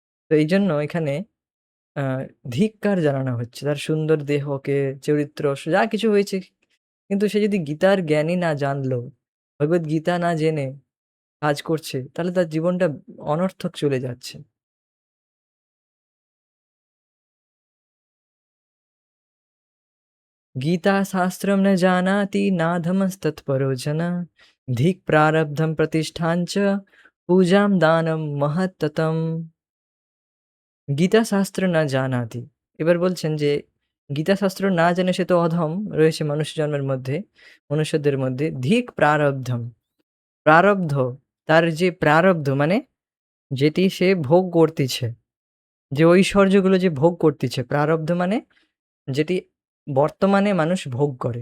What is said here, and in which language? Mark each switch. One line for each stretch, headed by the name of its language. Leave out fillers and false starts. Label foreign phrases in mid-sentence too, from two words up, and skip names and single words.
Bangla: তো এইজন্য এখানে আ ধিক্কার জানানো হচ্ছে। তার সুন্দর দেহকে, চরিত্র যা কিছু হয়েছে। কিন্তু সে যদি গীতার জ্ঞানই না জানলো, ভগবদ্গীতা না জেনে কাজ করছে, তাহলে তার জীবনটা অনর্থক চলে যাচ্ছে।
Sanskrit: गीताशास्त्रं न जानाति नाधमस्तत्परो जनः धिक् प्रारब्धं प्रतिष्ठां च पूजां दानं महत्ततम्। গীতাশাস্ত্র না জানাতি।
Bangla: এবার বলছেন যে গীতাশাস্ত্র না জেনে সে তো অধম রয়েছে মনুষ্য জন্মের মধ্যে, মনুষ্যদের মধ্যে।
Sanskrit: ধিক প্রারব্ধম।
Bangla: প্রারব্ধ, তার যে প্রারব্ধ মানে যেটি সে ভোগ করতিছে, যে ঐশ্বর্যগুলো যে ভোগ করতিছে, প্রারব্ধ মানে যেটি বর্তমানে মানুষ ভোগ করে।